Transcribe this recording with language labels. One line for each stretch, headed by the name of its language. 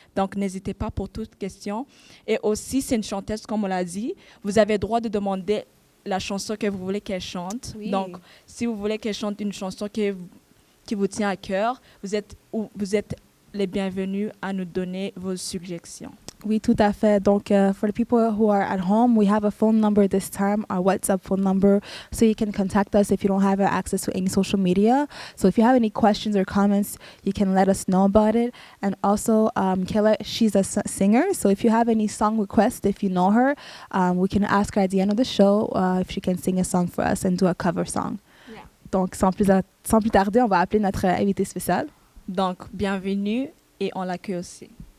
French: Donc, n'hésitez pas pour toute question. Et aussi, c'est une chanteuse, comme on l'a dit. Vous avez le droit de demander la chanson que vous voulez qu'elle chante. Oui. Donc, si vous voulez qu'elle chante une chanson qui vous tient à cœur, vous êtes les bienvenus à nous donner vos suggestions. Oui, tout à fait.
English: Donc, for the people who are at home, we have a phone number this time, our WhatsApp phone number, so you can contact us if you don't have access to any social media. So if you have any questions or comments, you can let us know about it. And also, Kayla, she's a singer, so if you have any song requests, if you know her, we can ask her at the end of the show if she can sing a song for us and do a cover song. Yeah.
French: Donc, sans plus tarder, on va appeler notre invité spécial. Donc, bienvenue et on l'accueille aussi.